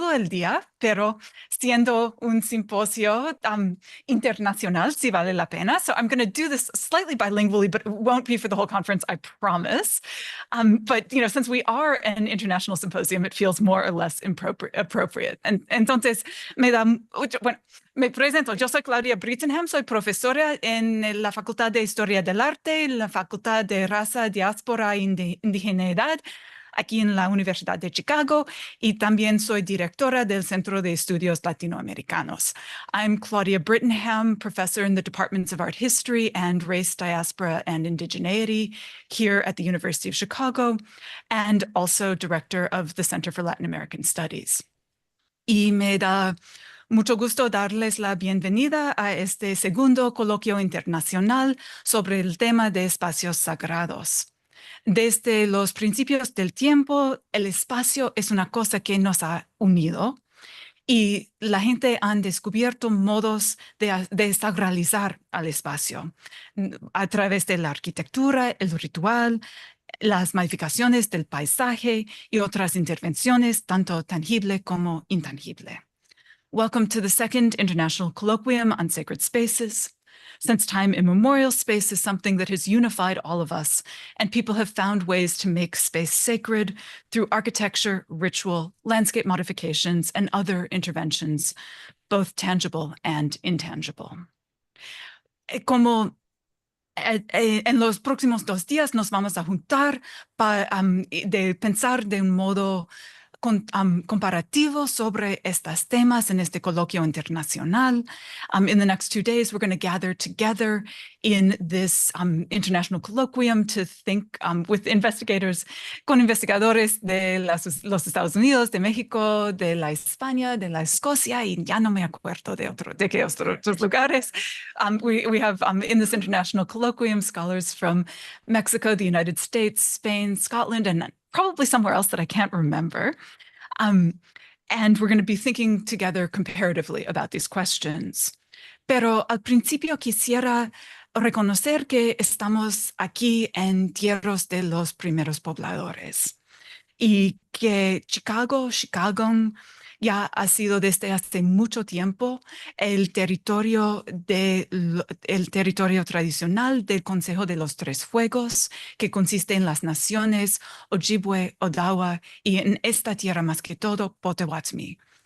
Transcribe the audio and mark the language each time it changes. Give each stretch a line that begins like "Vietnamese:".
Spanish: el día, pero siendo un simposio internacional, sí vale la pena.
English: So I'm going to do this slightly bilingually, but it won't be for the whole conference, I promise. But, you know, since we are an international symposium, it feels more or less appropriate.
Spanish: Entonces, bueno, me presento. Yo soy Claudia Brittenham, soy profesora en la Facultad de Historia del Arte, la Facultad de Raza, Diáspora e Indigeneidad, aquí en la Universidad de Chicago, y también soy directora del Centro de Estudios Latinoamericanos.
English: I'm Claudia Brittenham, professor in the departments of art history and race, diaspora, and indigeneity here at the University of Chicago, and also director of the Center for Latin American Studies.
Spanish: Y me da mucho gusto darles la bienvenida a este segundo coloquio internacional sobre el tema de espacios sagrados. Desde los principios del tiempo, el espacio es una cosa que nos ha unido y la gente ha descubierto modos de sacralizar al espacio a través de la arquitectura, el ritual, las modificaciones del paisaje y otras intervenciones, tanto tangible como intangible.
English: Welcome to the second International Colloquium on Sacred Spaces. Since time immemorial, space is something that has unified all of us, and people have found ways to make space sacred through architecture, ritual, landscape modifications, and other interventions, both tangible and intangible.
Spanish: En los próximos 2 días nos vamos a juntar para pensar de un modo comparativo sobre estos temas en este coloquio internacional.
English: In the next 2 days, we're going to gather together in this international colloquium to think with
Spanish: investigadores, con investigadores de los Estados Unidos, de México, de la España, de la Escocia, y ya no me acuerdo de qué otros lugares.
English: We have in this international colloquium scholars from Mexico, the United States, Spain, Scotland, and probably somewhere else that I can't remember. And we're going to be thinking together comparatively about these questions.
Spanish: Pero al principio quisiera reconocer que estamos aquí en tierras de los primeros pobladores y que Chicago ya ha sido desde hace mucho tiempo el territorio tradicional del Consejo de los Tres Fuegos, que consiste en las naciones Ojibwe, Odawa y en esta tierra más que todo Potawatomi.